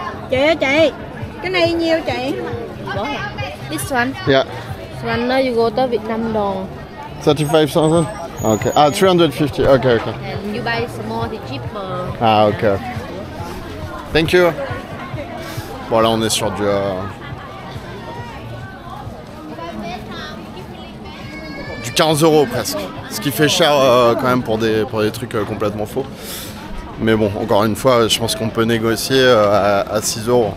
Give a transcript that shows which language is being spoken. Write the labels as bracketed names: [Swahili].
[Vietnamese] Chị ơi chị, cái này nhiêu chị? [English] This one. Yeah. This one you go to Vietnam dong. 35,000? Okay. Ah, 350. Okay. And you buy small, it's cheaper. Ah, ok. Thank you. [French] Bon, là, on est sur du 15 euros presque. Ce qui fait cher quand même pour des trucs complètement faux. Mais bon, encore une fois, je pense qu'on peut négocier à 6 euros.